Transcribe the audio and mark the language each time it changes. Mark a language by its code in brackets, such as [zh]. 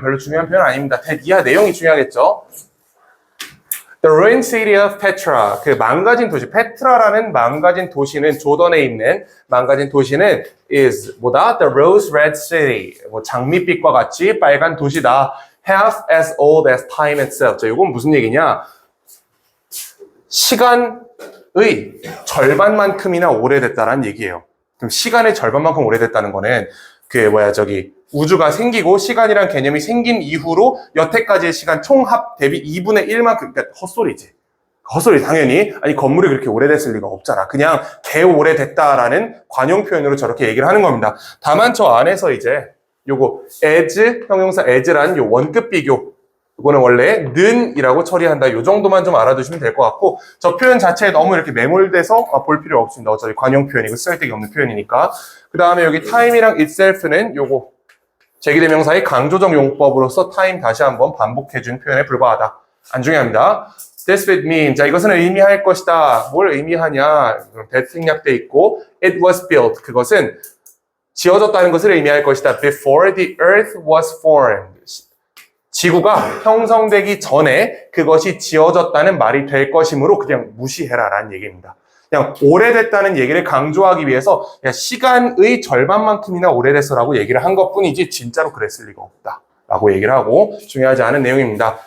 [ko] 별로 중요한 표현 아닙니다. 이하 내용이 중요하겠죠? [en] The ruined city of Petra, [ko] 망가진 도시, 페트라라는 망가진 도시는 조던에 있는 망가진 도시는 is 뭐다? [en] The rose red city, [ko] 장밋빛과 같이 빨간 도시다. [en] Half as old as time itself. [ko] 자, 이건 무슨 얘기냐? 시간의 절반만큼이나 오래됐다는 얘기예요. 그럼 시간의 절반만큼 오래됐다는 거는 우주가 생기고 시간이란 개념이 생긴 이후로 여태까지의 시간 총합 대비 2분의 1만큼, 그러니까 헛소리지. 헛소리 당연히. 아니 건물이 그렇게 오래됐을 리가 없잖아. 그냥 개 오래됐다라는 관용 표현으로 저렇게 얘기를 하는 겁니다. 다만 저 안에서 이제 요거 as, 형용사 as란 요 원급 비교, 이거는 원래 는이라고 처리한다. 요 정도만 좀 알아두시면 될 것 같고, 저 표현 자체에 너무 이렇게 매몰돼서 볼 필요 없습니다. 어차피 관용 표현이고 쓸데기 없는 표현이니까. 그 다음에 여기 time이랑 itself는 요거 제기대명사의 강조적 용법으로서 time 다시 한번 반복해준 표현에 불과하다. 안 중요합니다. [en] This would mean, [ko] 자, 이것은 의미할 것이다. 뭘 의미하냐? that 생략돼 있고, [en] it was built, [ko] 그것은 지어졌다는 것을 의미할 것이다. [en] Before the earth was formed. [ko] 지구가 형성되기 전에 그것이 지어졌다는 말이 될 것이므로 그냥 무시해라 라는 얘기입니다. 그냥 오래됐다는 얘기를 강조하기 위해서 시간의 절반만큼이나 오래됐어 라고 얘기를 한 것뿐이지 진짜로 그랬을 리가 없다 라고 얘기를 하고 중요하지 않은 내용입니다.